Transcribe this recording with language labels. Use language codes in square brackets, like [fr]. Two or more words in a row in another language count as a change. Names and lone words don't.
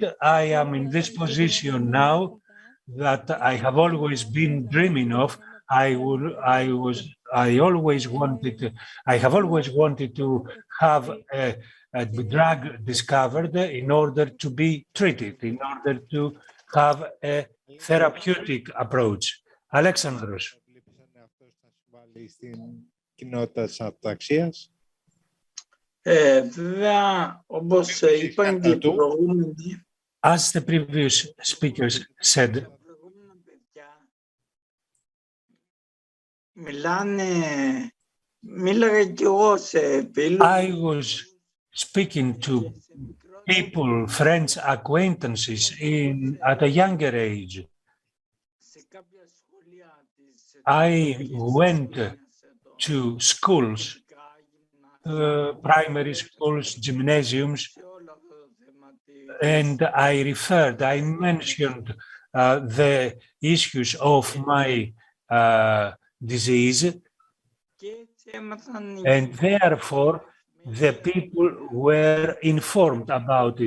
[en] I am in this position now that I have always been dreaming of. I have always wanted to have a drug discovered in order to be treated, in order to have a therapeutic approach. Alexandros. [el] Στην κοινότητα της αταξίας. Βέβαια, όπως είπαν και οι προηγούμενοι, [en] as the previous speakers said, [el] μίλαγα κι εγώ σε φίλους. [en] I was speaking to people, friends, acquaintances at a younger age. I went to schools, primary schools, gymnasiums, and I mentioned the issues of my disease, and therefore the people were informed about it.